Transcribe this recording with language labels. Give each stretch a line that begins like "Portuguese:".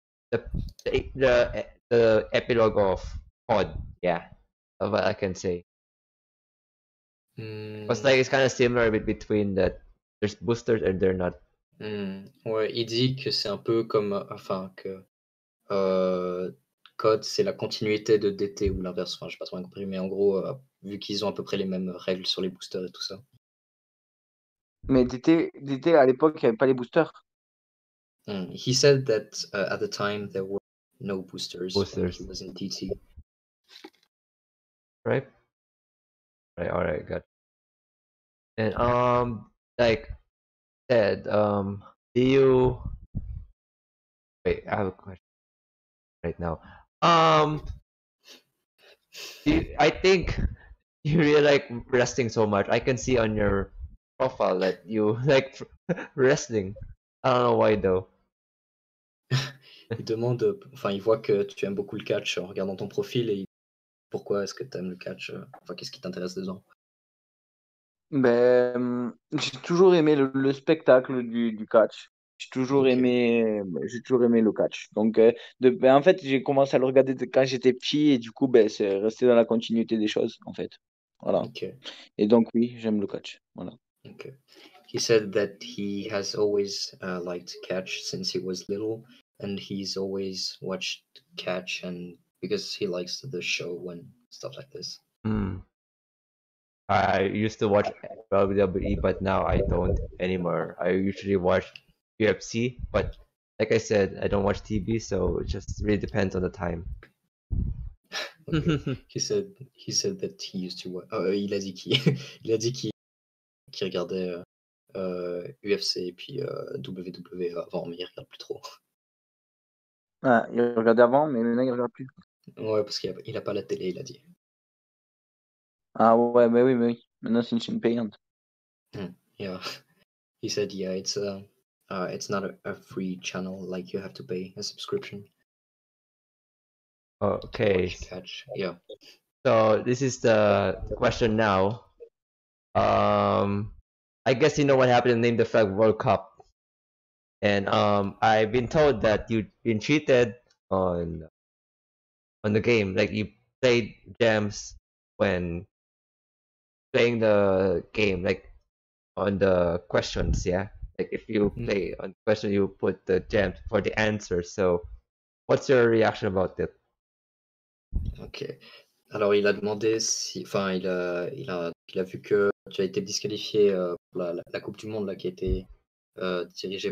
English: The epilogue of COD. Yeah, of what I can say. It's Hmm, like it's kind of similar between that there's boosters and they're not.
French: ouais, il dit que c'est un peu comme, enfin que COD, c'est la continuité de DT ou l'inverse. Enfin, j'ai pas trop bien compris, mais en gros, vu qu'ils ont à peu près les mêmes règles sur les boosters et tout ça. Mais DT, à l'époque, il n'y avait pas les boosters.
English: He said that at the time there were no boosters when he Boosters. was in DT. Right? Right, alright, got it. And like said, do you wait, I have a question right now. I think you really like wrestling so much. I can see on your profile that you like wrestling. I don't know why though.
French: Il demande, enfin, il voit que tu aimes beaucoup le catch en regardant ton profil et pourquoi est-ce que tu aimes le catch, enfin, qu'est-ce qui t'intéresse dedans? Ben, j'ai toujours aimé le spectacle du catch.
English: Ok,
French: J'ai toujours aimé le catch. Donc, en fait, j'ai commencé à le regarder quand j'étais petit et du coup, ben, c'est resté dans la continuité des choses, en fait. Voilà.
English: ok,
French: Et donc, oui, j'aime le catch. Voilà.
English: ok. He said that he has always liked catch since he was little, and he's always watched catch, and because he likes the show and stuff like this. Hmm. I used to watch WWE, but now I don't anymore. I usually watch UFC, but like I said, I don't watch TV, so it just really depends on the time. Okay. He said that he used to.
French: Il a dit qu'il il a dit qu'il regardait UFC et puis WWE avant, mais il regarde plus trop. Ah, il regardait avant, mais maintenant, il regarde plus. Ouais, parce qu'il a pas la télé, il a dit. Ah ouais, mais oui, mais oui. Maintenant, c'est une chaîne payante.
English: Yeah. He said, yeah, it's not a free channel, like you have to pay a subscription to Okay, watch catch. Yeah. so this is the question now. I guess you know what happened in Name the Flag World Cup, and I've been told that you've been cheated on the game, like you played gems when playing the game, like on the questions, yeah. Like if you play on question, you put the gems for the answer. So, what's your reaction about it?
French: Ok. Alors, il a demandé si. Enfin, il a vu que tu as été disqualifié pour la Coupe du Monde là, qui a été dirigée,